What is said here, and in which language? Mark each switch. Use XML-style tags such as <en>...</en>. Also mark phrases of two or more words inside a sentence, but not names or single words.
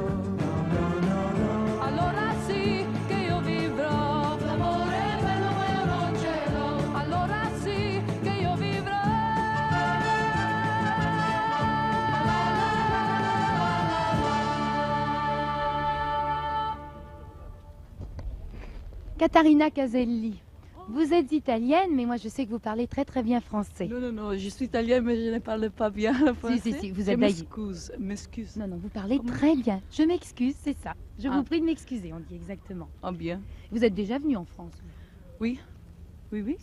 <it>Allora sì che io vivrò, l'amore è bello ma io non ce l'ho. Allora sì che io vivrò. Catarina Caselli,</it> <fr>vous êtes italienne, mais moi je sais que vous parlez très très bien français. Non, non, non, je suis italienne mais je ne parle pas bien le français. si, vous Je êtes m'excuse. Non, non, vous parlez Comment? très bien. Je m'excuse, c'est ça. Je Ah. vous prie de m'excuser, on dit exactement. Ah bien. Vous êtes déjà venu en France, vous Oui, oui, oui.</fr>